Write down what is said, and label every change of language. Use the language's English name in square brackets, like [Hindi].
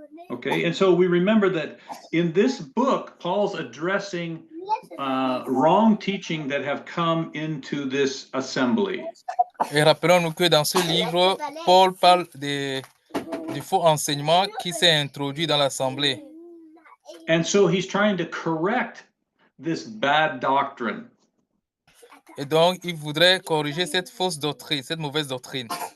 [English] Okay, and so we remember that in this book, Paul's addressing wrong teaching that have come into this assembly. [French] Et rappelons-nous que dans ce livre, Paul parle du faux enseignement qui s'est introduit dans l'assemblée. [English] And so he's trying to correct this bad doctrine. [French] Et donc, il voudrait corriger cette fausse doctrine, cette mauvaise doctrine.